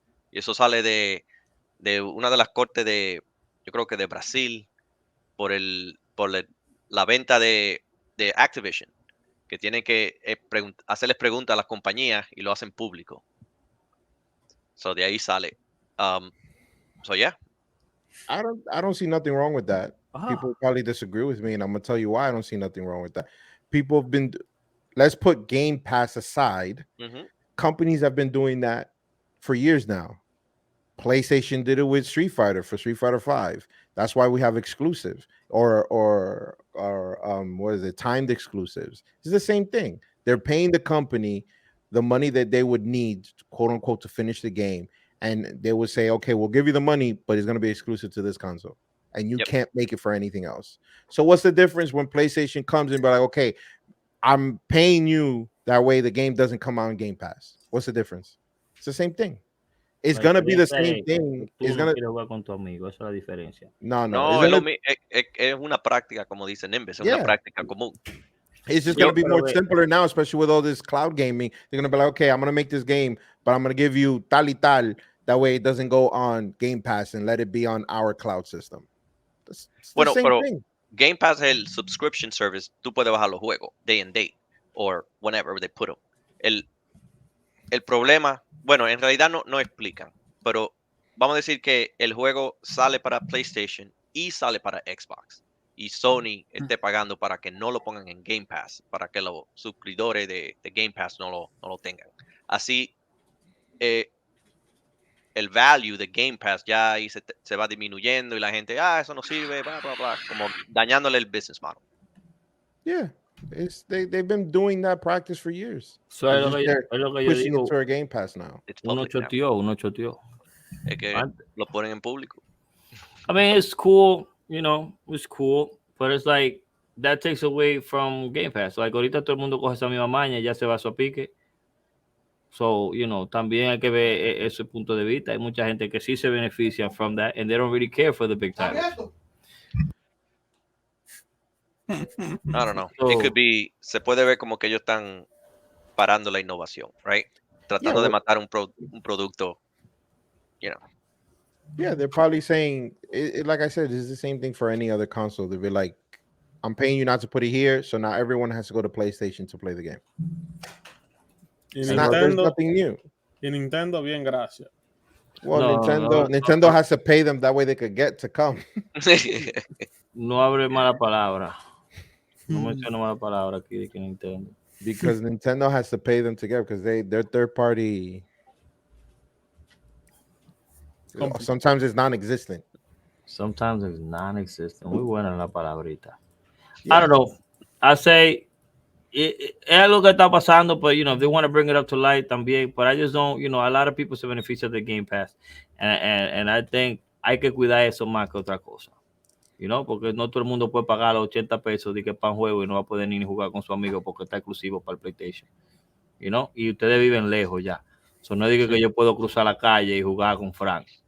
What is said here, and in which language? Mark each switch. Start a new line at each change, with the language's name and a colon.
Spanish: Y eso sale de una de las cortes yo creo que de Brasil, por la venta de Activision, que tienen que hacerles preguntas a las compañías y lo hacen público. So de ahí sale.
English: So yeah. I don't see nothing wrong with that. People probably disagree with me, and I'm gonna tell you why I don't see nothing wrong with that. People have been, let's put Game Pass aside. Companies have been doing that for years now. PlayStation did it with Street Fighter for Street Fighter 5. That's why we have exclusives or what is it? Timed exclusives. It's the same thing. They're paying the company the money that they would need, quote unquote, to finish the game. And they would say, okay, we'll give you the money, but it's going to be exclusive to this console. And you can't make it for anything else. So what's the difference when PlayStation comes in, but like, okay, I'm paying you that way the game doesn't come out on Game Pass? What's the difference? It's the same thing. It's going to be the same thing. It's going to
Spanish: jugar con tu amigo, esa es la diferencia. No, es una práctica, como dice Nembes, es una práctica común.
English: It's just going to be more simpler now, especially with all this cloud gaming. They're going to be like, okay, I'm going to make this game, but I'm going to give you
Spanish: tal y tal.
English: That way it doesn't go on Game Pass and let it be on our cloud system. It's the same thing.
Spanish: Game Pass es el subscription service. Tú puedes bajar los juegos
English: day and date or whenever they put them.
Spanish: El problema, bueno, en realidad no explican, pero vamos a decir que el juego sale para PlayStation y sale para Xbox. Y Sony esté pagando para que no lo pongan en Game Pass, para que los suscriptores de Game Pass no lo tengan. Así, el value de Game Pass ya ahí se va disminuyendo y la gente, eso no sirve, bla, bla, bla, como dañándole el business model.
English: Yeah, they've been doing that practice for years.
Spanish: So es lo que yo
English: pushing
Spanish: digo.
English: it to our Game Pass now.
Spanish: Uno choteó. Es que lo ponen en público.
English: I mean, it's cool, it's cool, but it's like that takes away from Game Pass.
Spanish: Like ahorita todo el mundo coge esa misma maña y ya se va a su pique. So, también hay que ver ese punto de vista. Hay mucha gente que sí se beneficia
English: from that and they don't really care for the big titles. I don't know. It could be,
Spanish: se puede ver como que ellos están parando la innovación,
English: right?
Spanish: Tratando de matar un producto,
English: Yeah, they're probably saying, like I said, it's the same thing for any other console. They'll be like, I'm paying you not to put it here, so now everyone has to go to PlayStation to play the game. There's nothing new.
Spanish: Y Nintendo, bien, gracias.
English: Well, Nintendo has to pay them that way they could get to come.
Spanish: No hable mala palabra. No menciono mala palabra aquí de que Nintendo.
English: Because Nintendo has to pay them to get, because they're third party. Sometimes it's non-existent. Sometimes it's non-existent.
Spanish: Muy buena la palabrita.
English: Yeah. I don't know. I say
Spanish: es algo que está pasando,
English: but if they want to bring it up to light
Spanish: también,
English: but I just don't, a lot of people
Spanish: se benefician de Game Pass,
English: and I think
Spanish: hay que cuidar eso más que otra cosa, porque no todo el mundo puede pagar los 80 pesos de que para un juego y no va a poder ni jugar con su amigo porque está exclusivo para el PlayStation, y ustedes viven lejos ya, no digo que yo puedo cruzar la calle y jugar con Frank.